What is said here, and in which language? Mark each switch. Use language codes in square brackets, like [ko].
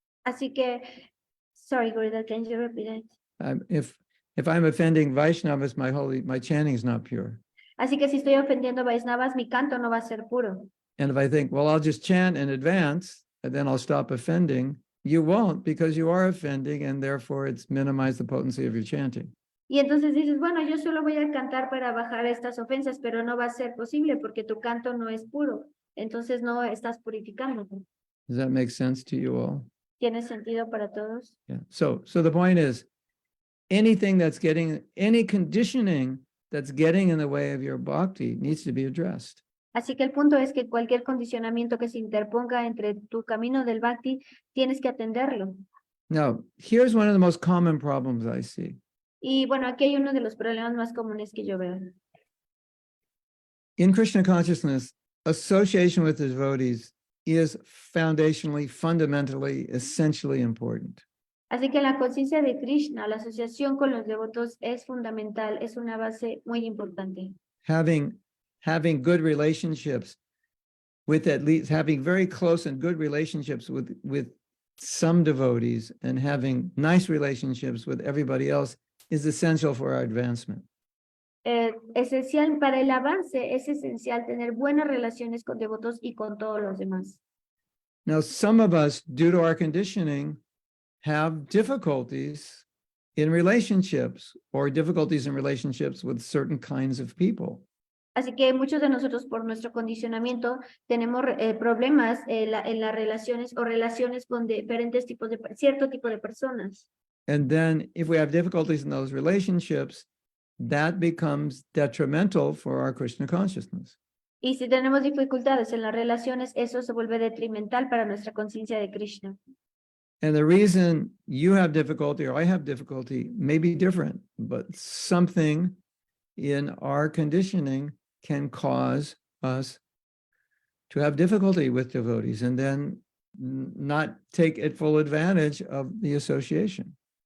[es] Así que, [en] sorry, Gurudev, can you repeat it? If I'm offending Vaishnavas, my chanting is not pure. [es] Así que si estoy ofendiendo a Vaishnavas, mi canto no va a ser puro. [en] And if I think, well, I'll just chant in advance, and then I'll stop offending, you won't, because you are offending, and therefore it's minimized the potency of your chanting. [es] Y entonces dices, bueno, yo solo voy a cantar para bajar estas ofensas, pero no va a ser posible porque tu canto no es puro. Entonces no estás purificando. [en] Does that make sense to you all? [es] ¿Tiene sentido para todos? [en] Yeah. So the point is, any conditioning that's getting in the way of your bhakti needs to be addressed. [es] Así que el punto es que cualquier condicionamiento que se interponga entre tu camino del bhakti, tienes que atenderlo. [en] Now, here's one of the most common problems I see. [es] Y bueno, aquí hay uno de los problemas más comunes que yo veo. [en] In Krishna consciousness, association with the devotees is foundationally, fundamentally, essentially important. [es] Así que la conciencia de Krishna, la asociación con los devotos es fundamental, es una base muy importante. [en] Having good relationships with at least having very close and good relationships with some devotees and having nice relationships with everybody else is essential for our advancement. [es] Esencial para el avance, es esencial tener buenas relaciones con devotos y con todos los demás. [en] Now, some of us, due to our conditioning, have difficulties in relationships or difficulties in relationships with certain kinds of people. [es] Así que muchos de nosotros por nuestro condicionamiento tenemos problemas en las relaciones o relaciones con diferentes tipos de cierto tipo de personas. [en] And then if we have difficulties in those relationships, that becomes detrimental for our Krishna consciousness. [es] Y si tenemos dificultades en las relaciones, eso se vuelve detrimental para nuestra conciencia de Krishna. [en] And the reason you have difficulty or I have difficulty may be different, but something in our conditioning can cause us to have difficulty with devotees and then not take it full advantage of the association.